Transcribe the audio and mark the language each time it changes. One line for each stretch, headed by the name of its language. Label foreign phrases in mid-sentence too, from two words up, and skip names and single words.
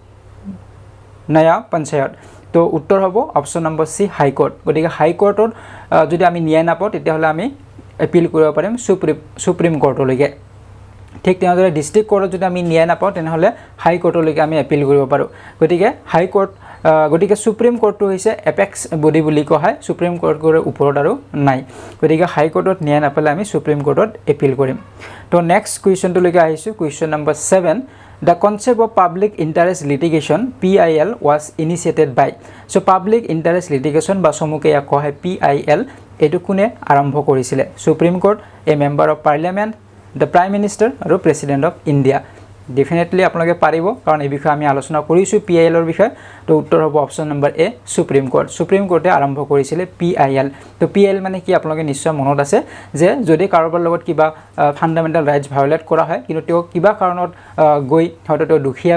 Assamese: নয়া পঞ্চায়ত তো উত্তৰ হ'ব অপচন নম্বৰ সি হাই কোৰ্ট গতিকে হাই কোৰ্টত যদি আমি ন্যায় নাপাও তেতিয়াহলে আমি এপিল কৰিব পাৰিম সুপ্ৰিম কোৰ্টলৈকে ঠিক তেনেদৰে ডিস্ট্ৰিক্ট কোৰ্টত যদি আমি ন্যায় নাপাও তেনেহলে হাই কোৰ্টলৈকে আমি এপিল কৰিব পাৰো গতিকে হাই কোৰ্ট গতিকে সুপ্ৰিম কোৰ্টটো হৈছে
English: apex body
Assamese: বুলি কোৱা হয় সুপ্ৰিম কোৰ্টৰ ওপৰত আৰু নাই গতিকে হাই কোৰ্টত ন্যায় নাপালে আমি সুপ্ৰিম কোৰ্টত এপিল কৰিম তো নেক্সট কোৱেশ্চনটো লৈ আহিছো কোৱেশ্চন নম্বৰ 7
English: The concept of public interest litigation
Assamese: PIL was initiated by so public interest litigation বা সমুকে ইয়াক কোৱা হয় PIL এটো কোনে আৰম্ভ কৰিছিলে সুপ্ৰিম কোৰ্ট এ মেম্বাৰ অফ পাৰ্লিয়ামেন্ট
English: the prime minister
Assamese: আৰু
English: President of India
Assamese: ডেফিনেটলি আপোনালোকে পাৰিব কাৰণ এই বিষয়ে আমি আলোচনা কৰিছো PIL ৰ বিষয়ে তো উত্তৰ হ'ব অপচন নম্বৰ এ সুপ্ৰিম কোৰ্টে আৰম্ভ কৰিছিলে PIL তো PIL মানে কি আপোনালোকে নিশ্চয় মনত আছে যে যদি কাৰোবাৰ লগত কিবা
English: fundamental rights violate
Assamese: কৰা হয় কিন্তু তেওঁ কিবা কাৰণত গৈ হয়তো তেওঁ দুখিয়া